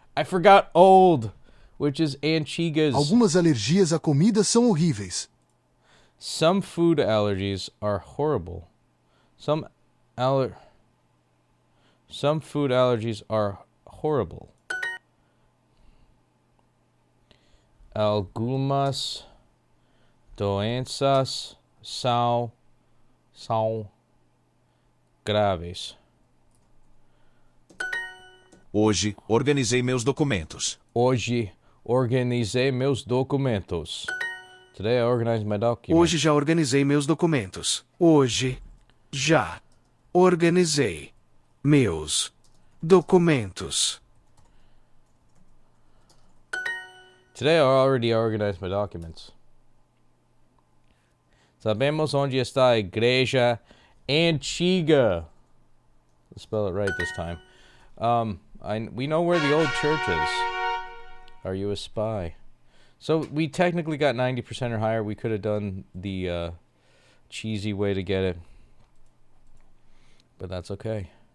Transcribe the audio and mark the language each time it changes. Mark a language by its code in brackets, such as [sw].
[en] I forgot old, which is Antigas. [pt] Algumas alergias a comida são horríveis. [en] Some food allergies are horrible. Some food allergies are horrible. [pt] Algumas doenças são graves. Hoje, organizei meus documentos. Hoje, organizei meus documentos. [en] Today I organized my documents. [pt] Hoje já organizei meus documentos. Hoje já organizei meus documentos. [en] Today I already organized my documents. [pt] Sabemos onde está a igreja antiga. [en] Let's spell it right this time. We know where the old church is. Are you a spy? So we technically got 90% or higher. We could have done the cheesy way to get it. But that's okay.